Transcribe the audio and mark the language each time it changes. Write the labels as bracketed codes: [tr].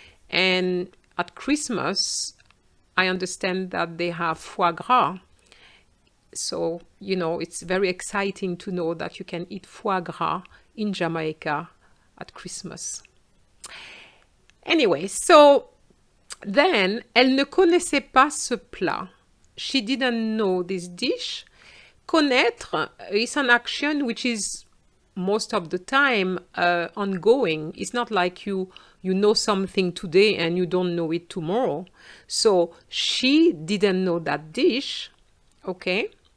[en] And at Christmas, I understand that they have foie gras. So, you know, it's very exciting to know that you can eat foie gras in Jamaica at Christmas. [fr] Anyway, so then, elle ne connaissait pas ce plat. [en] She didn't know this dish. Connaître is an action which is most of the time ongoing. It's not like you know something today and you don't know it tomorrow. So she didn't know that dish. Okay.